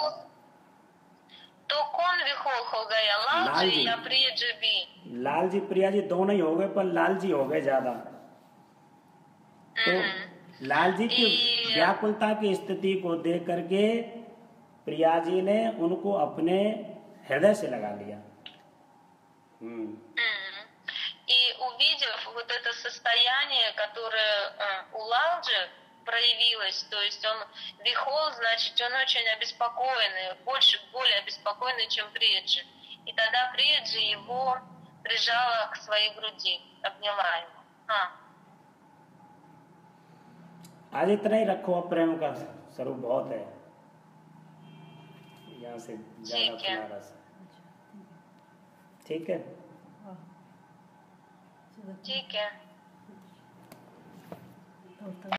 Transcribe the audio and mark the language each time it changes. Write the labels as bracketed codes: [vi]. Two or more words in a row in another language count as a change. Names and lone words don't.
[hi] तो कौन विकल हो गया, लाल जी या प्रिया जी भी? लाल जी प्रिया जी दोनों ही हो गए, पर लाल जी हो गए ज्यादा। तो लाल जी की व्याकुलता की स्थिति को देख करके प्रिया जी ने उनको अपने हृदय से लगा लिया। [ru] И увидев вот это состояние, которое у Lalji проявилось, то есть он вихол, значит, он очень обеспокоенный, более обеспокоенный, чем Приджи. И тогда Приджи его прижала к своей груди, обняла его. [hi] आज इतना ही रखो, अब प्रेम का स्वरूप बहुत है, यहाँ से ज्यादा ठीक है। ठीक है।